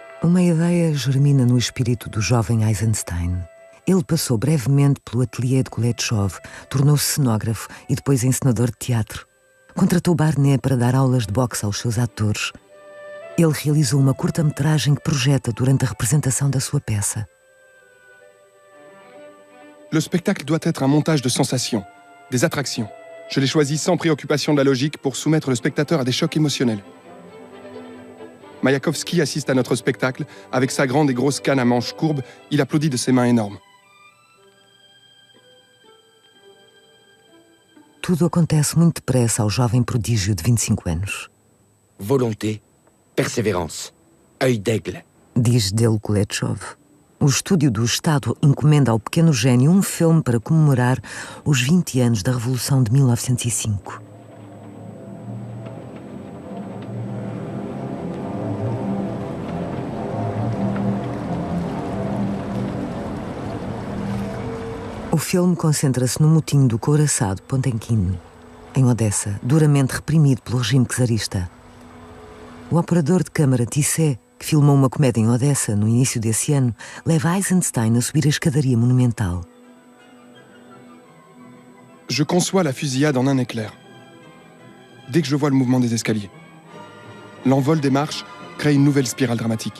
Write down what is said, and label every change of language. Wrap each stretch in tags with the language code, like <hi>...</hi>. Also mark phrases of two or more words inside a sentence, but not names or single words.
<pt>Uma ideia germina no espírito do jovem Eisenstein. Ele passou brevemente pelo ateliê de Kuleshov, tornou-se cenógrafo e depois encenador de teatro. Contratou Barnet para dar aulas de boxe aos seus atores. Ele realizou uma curta-metragem que projeta durante a representação da sua peça.</pt> <fr>Le spectacle doit être un montage de sensations, des attractions. Je l'ai choisi sans préoccupation de la logique pour soumettre le spectateur à des chocs émotionnels. Mayakovsky assiste à notre spectacle. Avec sa grande et grosse canne à manches courbes, il applaudit de ses mains énormes.</fr> <pt>Tudo acontece muito depressa ao jovem prodígio de 25 anos.</pt> <fr>Volonté, persévérance, œil d'aigle.</fr> <pt>Diz dele Kuleshov. O estúdio do Estado encomenda ao pequeno gênio um filme para comemorar os 20 anos da Revolução de 1905. O filme concentra-se no motim do couraçado Potemkin, em Odessa, duramente reprimido pelo regime czarista. O operador de câmara Tisset, que filmou uma comédia em Odessa no início desse ano, leva Eisenstein a subir a escadaria monumental.</pt> <fr>Je conçois la fusillade en un éclair. Dès que je vois le mouvement des escaliers. L'envol des marches crée une nouvelle spirale dramatique.</fr>